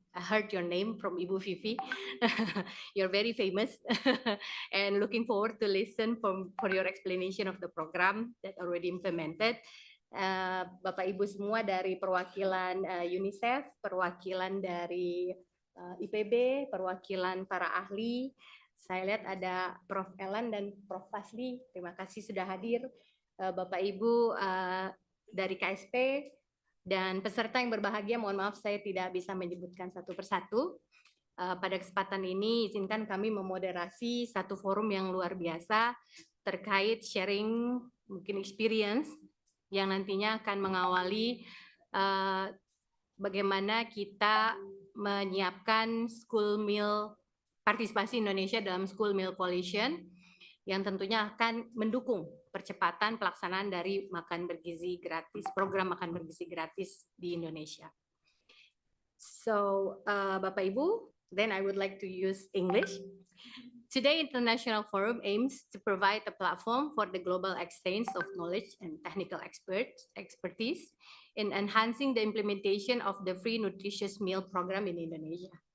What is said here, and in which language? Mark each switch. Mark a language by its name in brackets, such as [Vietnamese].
[English] I heard your name from Ibu Vivi. You're very famous, and looking forward to listen for your explanation of the program that already implemented. [Indonesian] Bapak Ibu semua dari perwakilan UNICEF, perwakilan dari IPB, perwakilan para ahli. Saya lihat ada Prof. Ellen dan Prof. Fasli. Terima kasih sudah hadir. Bapak Ibu dari KSP dan peserta yang berbahagia, mohon maaf saya tidak bisa menyebutkan satu persatu. Pada kesempatan ini izinkan kami memoderasi satu forum yang luar biasa terkait sharing mungkin experience yang nantinya akan mengawali bagaimana kita menyiapkan school meal, partisipasi Indonesia dalam School Meal Coalition yang tentunya akan mendukung percepatan pelaksanaan dari makan bergizi gratis, program makan bergizi gratis di Indonesia. [English] So, [Indonesian] Bapak Ibu, [English] then I would like to use English. Today, International Forum aims to provide a platform for the global exchange of knowledge and technical expertise in enhancing the implementation of the free nutritious meal program in Indonesia.